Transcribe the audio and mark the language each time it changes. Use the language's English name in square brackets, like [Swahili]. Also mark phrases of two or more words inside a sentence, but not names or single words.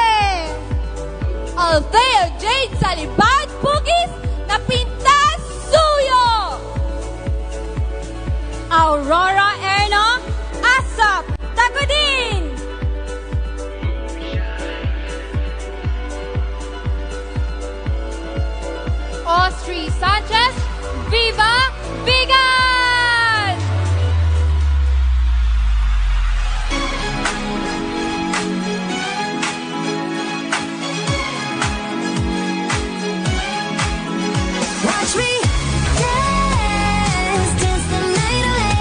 [English] Althea Jade Salibad Pugis Napintas Suyo. Aurora Erno Asap Tagudin. Austri Sanchez Viva Vegan. Watch me dance, dance the night away.